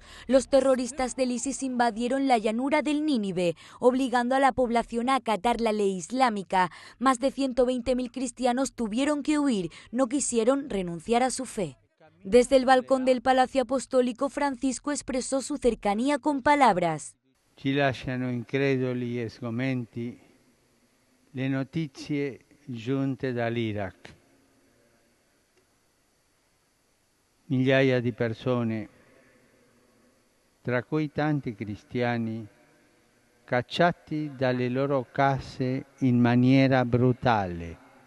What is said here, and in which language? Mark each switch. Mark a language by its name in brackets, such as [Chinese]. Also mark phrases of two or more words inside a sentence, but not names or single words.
[Spanish] Los terroristas del ISIS invadieron la llanura del Nínive, obligando a la población a acatar la ley islámica. Más de 120.000 cristianos tuvieron que huir, no quisieron renunciar a su fe. Desde el balcón del Palacio Apostólico, Francisco expresó su cercanía con palabras. [Italian] Ci lasciano increduli e sgomenti le notizie giunte dall'Iraq. Migliaia di persone, tra cui tanti cristiani, cacciati dalle loro case in maniera brutale.